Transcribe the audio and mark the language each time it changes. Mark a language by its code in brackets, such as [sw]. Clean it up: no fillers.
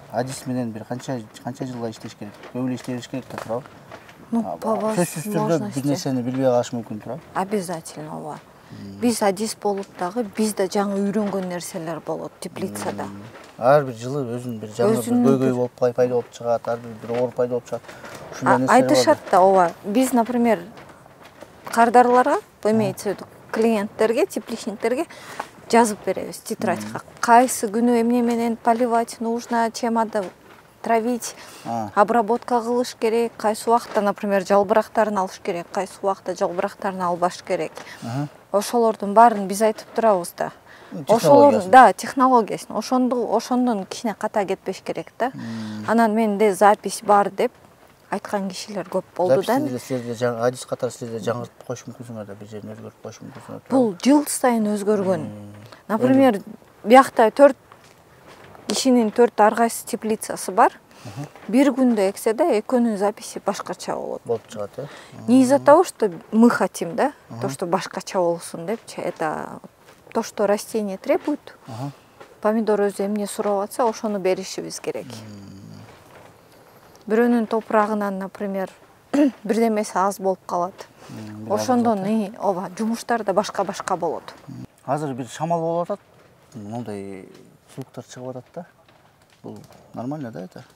[ky] Адис менен бир канча жылга иштеш керек? Көп эле иштеш керек да, туурабы? Сөзсүз түрдө бир нерсени билбей калыш мүмкүн, туурабы? Обязательно ооба. Биз адис болуп дагы бизде жаңы үйрөнгөн нерселер болот теплицада. Ар бир жылы өзүнүн бир жаңы көйгөй болуп пайда болуп чыгат, ар бир оор пайда болуп чыгат. Ушундай нерселер бар. Айтышат да, ооба. Биз, например, кардарларга, [ru] имеется в виду [ky] клиенттерге, тепличниктерге жазып беребиз тетрадька. Кайсы күнү эмне менен [ru] поливать нужно, чем надо травить, [ky] обработка кылыш керек, кайсы убакта, например, жалбырактарын алыш керек, кайсы убакта жалбырактарын албаш керек. Ошолордун баарын биз айтып турабыз да. Ошолордун, да, технологиясын. Ошондон кичине ката кетпеш керек да. Анан менде запись бар деп айткан кишилер көп болду да. Силерде адис катары силерде жаңыртып коюш мүмкүнсүңөр да, бир жерин өзгөртүп коюш мүмкүнсүңөр. Бул жыл сайын өзгөргөн. Например, биякта 4 кишинин 4 ар кайсы теплицасы бар. Бир күндө эксе да, экөөнүн записи башкача болот. Болуп чыгат, э? [ru] Не из-за того, что мы хотим, да, то, что [ky] башкача болсун депчи, [ru] это то, что растение требует. [ky] Помидор өзү эмне сурап атса, ошону беришибиз керек. Бирөөнүн топурагынан, например, бирдемеси аз болуп калат. Ошондон ооба, жумуштар да башка болот. Азыр бир шамал болуп атат. Мондай звуктар чыгып атат да. Бул нормально да это?